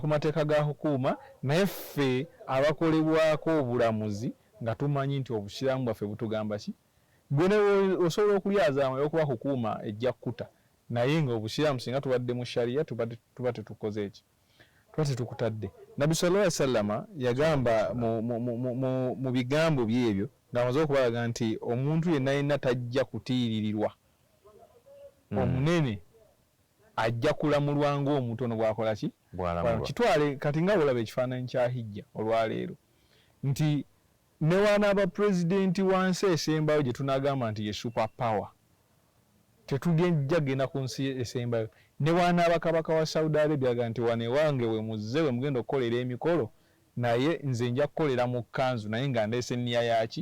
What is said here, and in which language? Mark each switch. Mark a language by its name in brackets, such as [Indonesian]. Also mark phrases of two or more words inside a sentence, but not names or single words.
[Ganda] mateeka ga hukuuma naye ffe abakolebwako obulamuzi nga tumanyi nti obusiraamu bwaffe butugamba ki? Gwe osobola okulyaza amayo okuba hukuuma ejja kkuta naye nga obusiraamu singa tubadde mu shariya tuba tetukoze eki, tuba tetukutadde. Nabbi [Arabic] صلى الله عليه وسلم [Ganda] yagamba mu bigambo byebyo ng'amaze okubalaga nti omuntu yenna tajja kutiiririrwa omunene ajja kulamulwa ng'omutono bw'akola ki? Kitwale kati nga olaba ekifaananyi kya hijja olwaleero nti ne wanaaba pulezidenti wansi esembayo gye tunagamba nti ye [English] super power [Ganda] tetugenda genda ku nsi esembayo, ne wanaaba kabaka wa Saudi Arabia aga nti wane wange we muzze we mugenda okukolera emikolo naye nze nja kukolera mu kanzu naye nga ndeese nniya yaki